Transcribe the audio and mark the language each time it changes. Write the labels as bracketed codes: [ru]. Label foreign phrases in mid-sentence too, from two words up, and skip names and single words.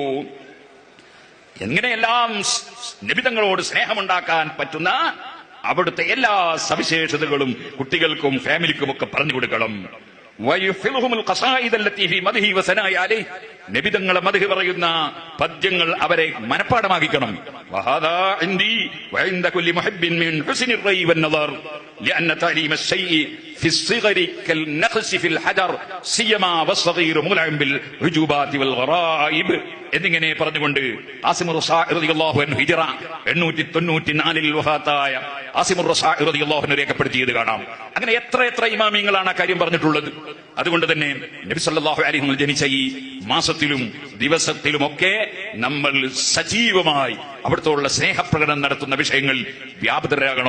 [ml] എങ്ങനെയെല്ലാം നബി തങ്ങളോട് സ്നേഹമുണ്ടാക്കാൻ പറ്റുന്ന അവിടുത്തെ എല്ലാ സവിശേഷതകളും കുട്ടികൾക്കും ഫാമിലിക്കും ഒക്കെ പറഞ്ഞു കൊടുക്കണം. നബി തങ്ങളെ മദ്ഹ് പറയുന്ന പദ്യങ്ങൾ അവരെ മനഃപ്പാഠമാക്കിക്കണം. [ar] لأن تعليم الشيء في الصغر كالنقش في الحجر سيما والصغير ملعب بالعجوبات والغرائب. [ml] എന്നിങ്ങനെ പറഞ്ഞുകൊണ്ട് ആസിമുർ റസാഇ [ar] رضي الله عنه [ml] ഹിജ്റ 894 വഫാത്തായ ആസിമുർ റസാഇ [ar] رضي الله عنه [ml] രേഖപ്പെടുത്തിയത് കാണാം. അങ്ങനെ എത്ര ഇമാമിങ്ങളാണ് ആ കാര്യം പറഞ്ഞിട്ടുള്ളത്. അതുകൊണ്ട് തന്നെ നബി [ar] صلى الله عليه وسلم [ml] ജനിച്ച ഈ മാസത്തിലും ദിവസത്തിലുമൊക്കെ നമ്മൾ സജീവമായി അവിടുത്തെ സ്നേഹപ്രകടനം നടത്തുന്ന വിഷയങ്ങൾ വ്യാപൃതരാകണം.